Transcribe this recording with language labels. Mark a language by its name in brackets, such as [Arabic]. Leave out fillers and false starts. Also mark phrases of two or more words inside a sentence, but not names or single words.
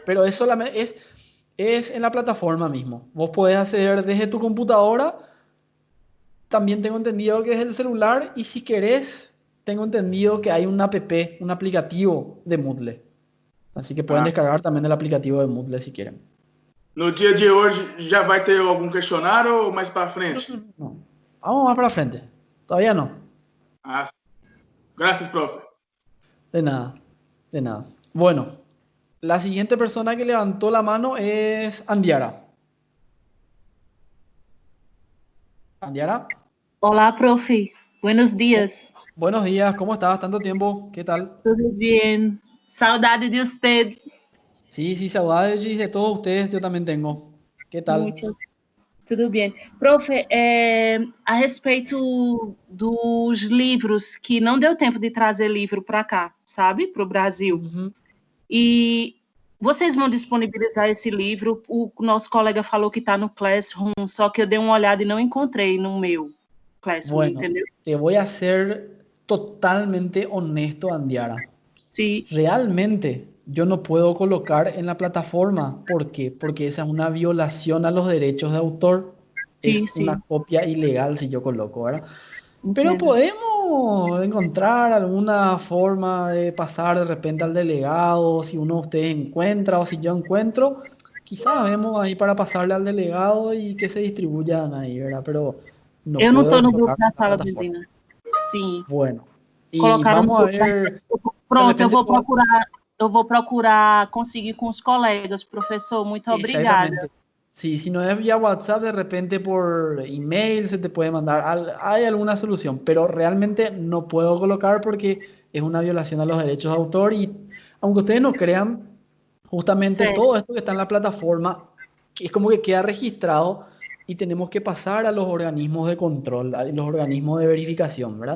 [Spanish] Pero es solamente, es en la plataforma mismo. Vos podés acceder desde tu computadora. También tengo entendido que es el celular y si querés, tengo entendido que hay una app, un aplicativo de Moodle. Así que pueden descargar también el aplicativo de Moodle si quieren. [Portuguese] No dia de hoje já vai ter algum questionário ou mais para frente? [Spanish] No. Vamos más para frente. Todavía no. Ah, sim. Gracias, profe. De nada, de nada. Bueno, la siguiente persona que levantó la mano es Andiara. ¿Andiara? Olá, profe. Buenos dias. Buenos días, ¿cómo estás? Tanto tiempo, ¿qué tal? [Portuguese] Tudo bem. Saudade de usted. [Spanish] Sí, saudades de todos ustedes, yo también tengo. ¿Qué tal? [Portuguese] Tudo bem. Profe, a respeito dos livros, que não deu tempo de trazer livro para cá, sabe? Para o Brasil. Uhum. E vocês vão disponibilizar esse livro? O nosso colega falou que está no Classroom, só que eu dei uma olhada e não encontrei no meu Classroom, [Spanish] Bueno, [Portuguese] entendeu? [Spanish] te voy a ser totalmente honesto, Andiara. Sí. Realmente yo no puedo colocar en la plataforma. ¿Por qué? Porque esa es una violación a los derechos de autor. Sí, es sí. una copia ilegal si yo coloco, ¿verdad? Pero podemos encontrar alguna forma de pasar de repente al delegado, si uno de ustedes encuentra o si yo encuentro, quizás vemos ahí para pasarle al delegado y que se distribuyan ahí, ¿verdad? Pero no [Portuguese] Eu não [Spanish] puedo [Portuguese] estou no [Spanish] colocar [Portuguese] grupo da [Spanish] en la [Portuguese] sala [Spanish] plataforma. [Portuguese] vizinha. Sim. [Spanish] Bueno, y [Portuguese] Colocaram no [Spanish] vamos a [Portuguese] grupo da- [Spanish] ver. [Portuguese] Pronto, [Spanish] de [Portuguese] eu vou [Spanish] repente [Portuguese] procurar, conseguir com os colegas, professor. Muito obrigada. [Spanish] Exactamente. Sí, si no es vía WhatsApp, de repente por email se te puede mandar. Hay alguna solución, pero realmente no puedo colocar porque es una violación a los derechos de autor y aunque ustedes no crean, justamente [Portuguese] Certo. [Spanish] todo esto que está en la plataforma, que es como que queda registrado y tenemos que pasar a los organismos de control, a los organismos de verificación, ¿verdad?